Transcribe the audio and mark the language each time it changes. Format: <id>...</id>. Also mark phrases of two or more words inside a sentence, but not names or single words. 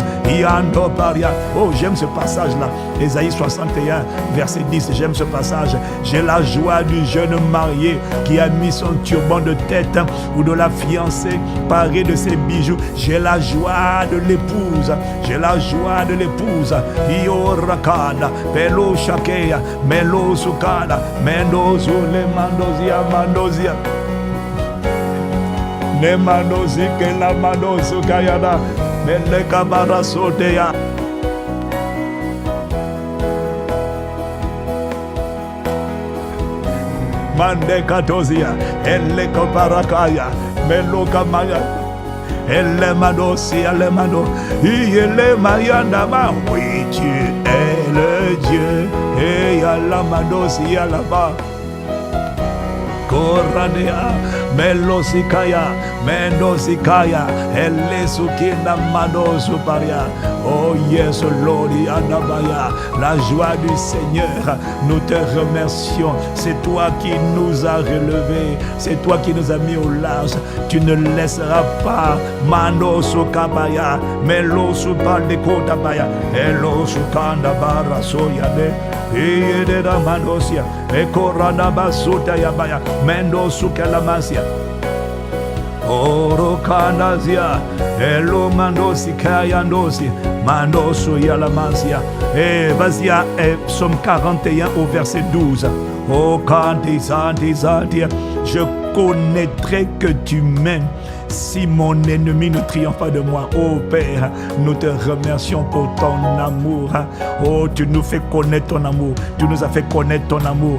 <fr>Yandoparia. Oh, j'aime ce passage-là. Ésaïe 61, verset 10. J'aime ce passage. J'ai la joie du jeune marié qui a mis son turban de tête ou de la fiancée parée de ses bijoux. J'ai la joie de l'épouse. J'ai la joie de l'épouse. Rakada, Pelo Shakea, Melo Sukada, Mendozo, Le Mandozia, Mandozia, Ne Mandozi, que la Mandozo Kayada, Mele Kabara Sotea. Mande Katozia, Elle Koparakaya, Melo Kamaya. Elle mando si elle mando, il mayanda ma. Oui, tu es le Dieu. Et yalla mando si yalla ba. Koradea, Melosikaya, Mendosikaya, Elesukina Mando Suparia.</fr> <en>Oh yes, Lord,</en> <fr>Anabaya, la joie du Seigneur, nous te remercions. C'est toi qui nous as relevés, c'est toi qui nous as mis au large. Tu ne laisseras pas Mando Sukabaya, Melo Supaldekotabaya, Elo Sukanda Bara Soyade. Yedera Mandosia, Ekorada Basuta Yabaya, Mendo Sukalamasia, Oro Kandazia, Elo Mandosi Kayandosi, Mandosu Yalamasia. Et vas-y à Psaume 41 au verset 12. Oh Kantisantisantia, je connaîtrai que tu m'aimes. Si mon ennemi ne triomphe pas de moi, oh Père, nous te remercions pour ton amour. Oh, tu nous fais connaître ton amour. Tu nous as fait connaître ton amour.</fr>